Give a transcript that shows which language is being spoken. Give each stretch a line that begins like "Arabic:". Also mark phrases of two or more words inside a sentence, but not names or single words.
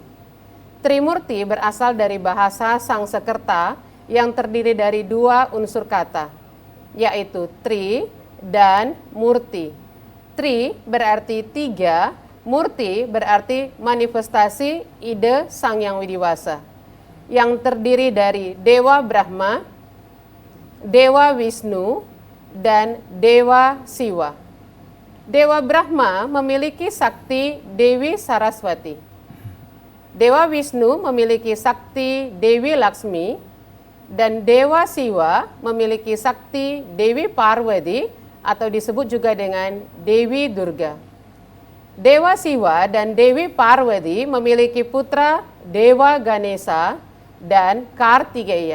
Indonesian: Trimurti berasal dari bahasa Sangsekerta yang terdiri dari dua unsur kata, yaitu Tri dan Murti. Tri berarti tiga, Murti berarti manifestasi ide Sang Yang Widiwasa, yang terdiri dari Dewa Brahma, Dewa Wisnu, dan Dewa Siwa. Dewa Brahma memiliki sakti Dewi Saraswati. Dewa Wisnu memiliki sakti Dewi Laksmi, dan Dewa Siwa memiliki sakti Dewi Parwati atau disebut juga dengan Dewi Durga. Dewa Siwa dan Dewi Parwati memiliki putra Dewa Ganesha dan Kartikeya.